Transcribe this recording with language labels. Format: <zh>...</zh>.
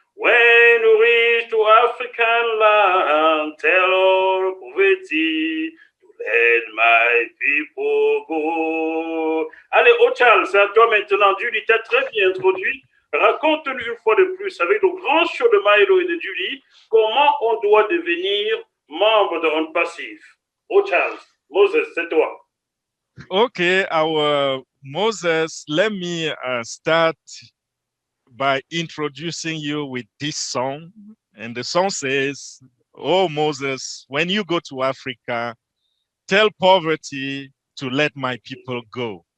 <en>When you reach to African land, tell all poverty to let my people go. Allez,</en> <fr>Charles, c'est à toi maintenant. Julie t'a très bien introduit. Raconte-nous une fois de plus, avec le grand show de Milo et de Julie, comment on doit devenir membre de Onpassive. Charles, Moses, c'est toi.</fr> <en>Okay, our Moses, let me start by introducing you with this song. And the song says, "Oh, Moses, when you go to Africa, tell poverty to let my people go."</en>